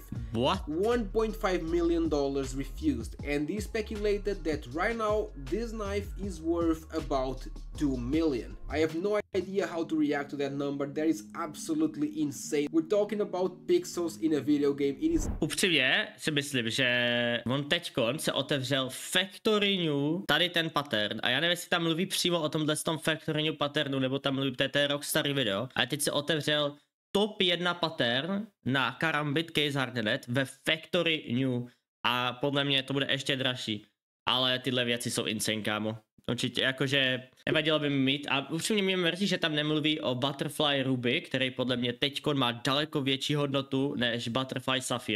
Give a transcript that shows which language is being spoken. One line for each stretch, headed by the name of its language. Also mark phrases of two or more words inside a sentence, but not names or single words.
English: What? $1.5 million refused, and they speculated that right now this knife is worth about $2 million. I have no idea how to react to that number. That is absolutely insane. We're talking about pixels in a video game. It is...
Czech: Upřímně si myslím, že on teďkon se otevřel
English: factory new,
Czech: tady ten pattern, a já nevím, jestli tam mluví přímo o tomhle tom
English: factory new
Czech: patternu, nebo tam mluví, to je Rockstar video, a teď se otevřel top 1 pattern na Karambit
English: case hardened
Czech: ve
English: factory new,
Czech: a podle mě to bude ještě dražší, ale tyhle věci jsou insane, kámo. Určitě, jakože nevadilo by mi mít, a upřímně mě mrzí, že tam nemluví o Butterfly Ruby, který podle mě teďkon má daleko větší hodnotu než Butterfly Sapphire.